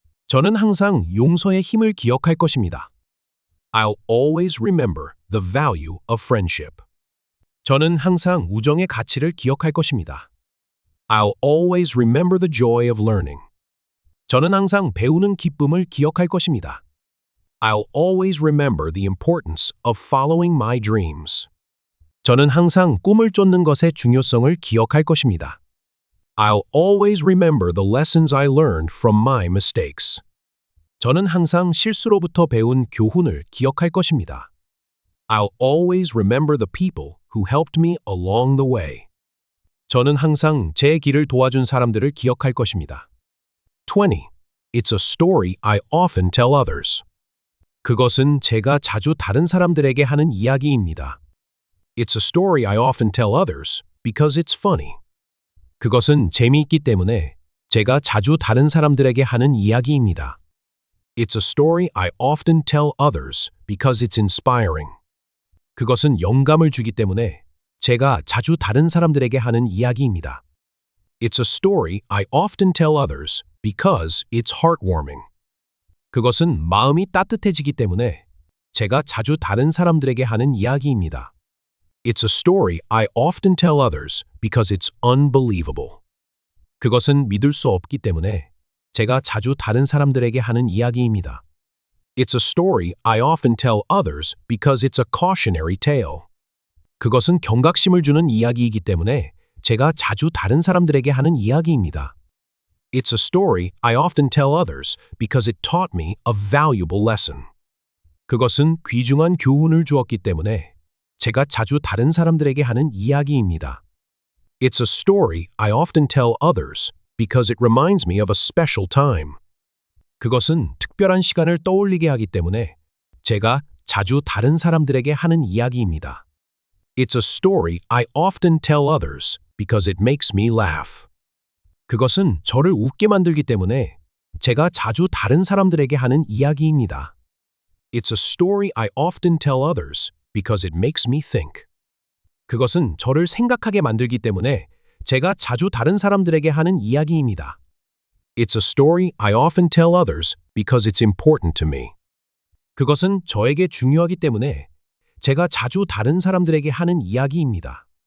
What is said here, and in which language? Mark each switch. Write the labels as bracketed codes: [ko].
[ko] 저는 항상 용서의 힘을 기억할 것입니다. [en] I'll always remember the value of friendship. [ko] 저는 항상 우정의 가치를 기억할 것입니다. [en] I'll always remember the joy of learning. [ko] 저는 항상 배우는 기쁨을 기억할 것입니다. [en] I'll always remember the importance of following my dreams. [ko] 저는 항상 꿈을 쫓는 것의 중요성을 기억할 것입니다. [en] I'll always remember the lessons I learned from my mistakes. [ko] 저는 항상 실수로부터 배운 교훈을 기억할 것입니다. [en] I'll always remember the people who helped me along the way. [ko] 저는 항상 제 길을 도와준 사람들을 기억할 것입니다. 20. [en] It's a story I often tell others. [ko] 그것은 제가 자주 다른 사람들에게 하는 이야기입니다. [en] It's a story I often tell others because it's funny. [ko] 그것은 재미있기 때문에 제가 자주 다른 사람들에게 하는 이야기입니다. [en] It's a story I often tell others because it's inspiring. [ko] 그것은 영감을 주기 때문에 제가 자주 다른 사람들에게 하는 이야기입니다. [en] It's a story I often tell others because it's heartwarming. [ko] 그것은 마음이 따뜻해지기 때문에 제가 자주 다른 사람들에게 하는 이야기입니다. [en] It's a story I often tell others because it's unbelievable. [ko] 그것은 믿을 수 없기 때문에 제가 자주 다른 사람들에게 하는 이야기입니다. [en] It's a story I often tell others because it's a cautionary tale. [ko] 그것은 경각심을 주는 이야기이기 때문에 제가 자주 다른 사람들에게 하는 이야기입니다. [en] It's a story I often tell others because it taught me a valuable lesson. [ko] 그것은 귀중한 교훈을 주었기 때문에 제가 자주 다른 사람들에게 하는 이야기입니다. [en] It's a story I often tell others because it reminds me of a special time. [ko] 그것은 특별한 시간을 떠올리게 하기 때문에 제가 자주 다른 사람들에게 하는 이야기입니다. [en] It's a story I often tell others because it makes me laugh. [ko] 그것은 저를 웃게 만들기 때문에 제가 자주 다른 사람들에게 하는 이야기입니다. [en] It's a story I often tell others because it makes me think. [ko] 그것은 저를 생각하게 만들기 때문에 제가 자주 다른 사람들에게 하는 이야기입니다. [en] It's a story I often tell others because it's important to me. [ko] 그것은 저에게 중요하기 때문에 제가 자주 다른 사람들에게 하는 이야기입니다.